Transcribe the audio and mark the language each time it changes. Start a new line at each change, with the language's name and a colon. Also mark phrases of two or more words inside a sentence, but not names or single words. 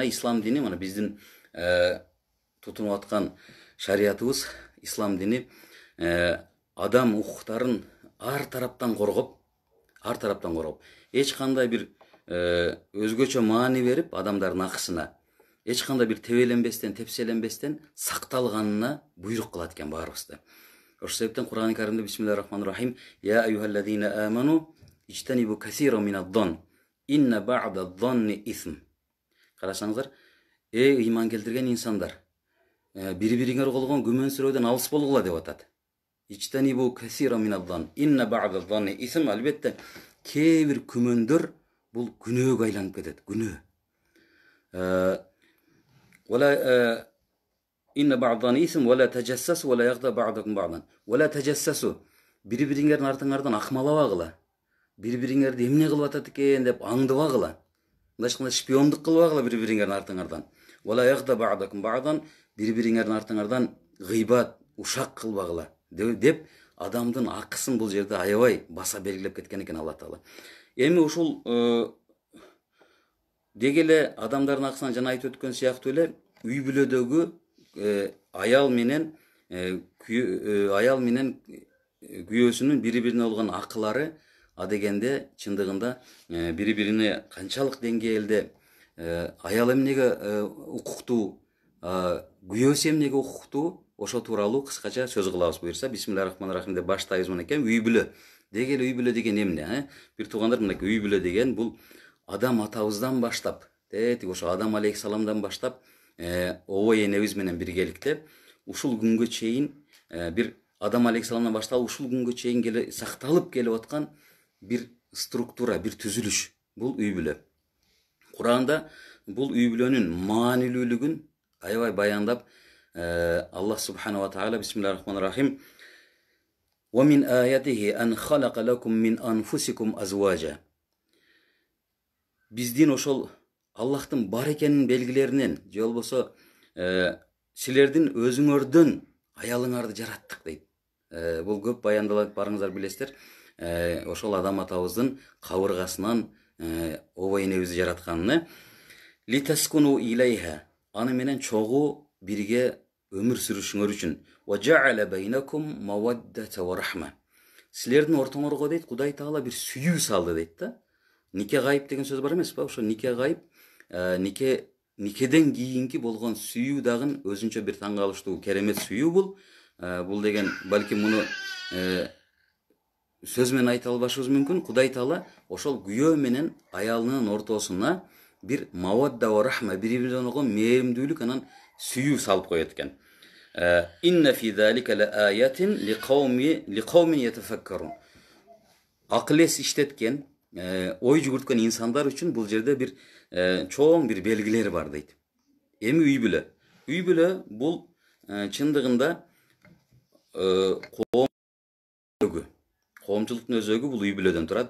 Kyrgyz: Ислам дини, мына биздин тутунуп аткан шариятыбыз, ислам дини адам укуктарын ар тараптан коргоп, эч кандай бир өзгөчө маани берип адамдардын акысына эч кандай бир тебеленбестен, тепселенбестен сакталганына буйрук кылат экен баарыбызды. Ошол себептен Кур'ан-ы Каримде
Arabic: بسم الله الرحمن الرحيم يا أيها الذين آمنوا اجتنبوا كثيرا من الظن إن بعض الظن إثم.
Kyrgyz: Карасаңыздар, ыйман келтирген инсандар, бири-бириңер болгон күмөнсүрөөдөн алыс болгула деп атат.
Arabic: اجتنبوا كثيرا من الظن إن بعض الظن إثم.
Kyrgyz: Албетте кээ бир күмөндөр бул күнөөгө айланып кетет, күнөө.
Arabic: ولا إن بعض اسم ولا تجسسوا ولا يغتب بعضكم بعضا ولا تجسسوا.
Kyrgyz: Бири-бириңердин артыңардан акмалабагыла. Бири-бириңерди эмне кылып атат экен деп аңдыбагыла. Мындайча шпиондук кылбагыла бири-бириңердин артыңардан.
Arabic: ولا يغتب بعضكم بعضا.
Kyrgyz: Бири-бириңердин артыңардан гыйбат, ушак кылбагыла деп адамдын акысын бул жерде аябай баса белгилеп кеткен экен Алла Таала. Эми ушул деги эле адамдардын акысынан жана айтып өткөн сыяктуу эле үй бүлөдөгү аял менен күйөөсүнүн бири-бирине болгон акылары адегенде чындыгында бири-бирине канчалык деңгээлде аял эмнеге укуктуу, күйөөсү эмнеге укуктуу, ошо тууралуу кыскача сөз кылабыз буюрса. Бисмиллахир-рахманир-рахим деп баштайбыз мынакей. Үй бүлө. Деги эле үй бүлө деген эмне? Бир туугандар, мынакей үй бүлө деген бул адам атабыздан баштап, ошо Адам алейхисаламдан баштап обой энебиз менен биргеликте ушул күнгө чейин бир Адам алейхисаламдан баштап ушул күнгө чейин сакталып келип аткан бир структура, бир түзүлүш. Бул үй бүлө. Кур'анда бул үй бүлөнүн маанилүүлүгүн аябай баяндап
Arabic: الله سبحانه وتعالى بسم الله الرحمن الرحيم ومن آياته أن خلق لكم من أنفسكم أزواجا.
Kyrgyz: Биздин ошол Аллахтын бар экенин белгилеринен, же болбосо силердин өзүңөрдөн аялыңарды жараттык дейт. Бул көп баяндалат, барыңыздар билесиздер. Ошол Адам атабыздын кабыргасынан обой энебизди жаратканын.
Arabic: لتسكنوا إليها.
Kyrgyz: Аны менен чогуу бирге өмүр сүрүшүңөр үчүн.
Arabic: Wa ja'ala baynakum mawaddata wa rahma.
Kyrgyz: Силердин ортоңорго дейт Кудай Таала бир сүйүү салды дейт да. Нике гайып деген сөз бар эмес па? Ошо нике гайып, никеден кийинки болгон сүйүү дагы өзүнчө бир таң калыштуу керемет сүйүү бул. Бул деген балким муну сөз менен айта албашыбыз мүмкүн. Кудай Таала ошол күйөө менен аялынын ортосуна бир
Arabic: مودة و رحمة,
Kyrgyz: бири-бирине болгон мээримдүүлүк анан сүйүү салып коет экен.
Arabic: إن في ذلك لآيات لقوم يتفكرون.
Kyrgyz: Акыл эс иштеткен, ой жүгүрткөн инсандар үчүн бул жерде бир чоң бир белгилер бар дейт. Эми үй бүлө. Үй бүлө бул чындыгында коомчулуктун өзөгү бул үй бүлөдөн турат.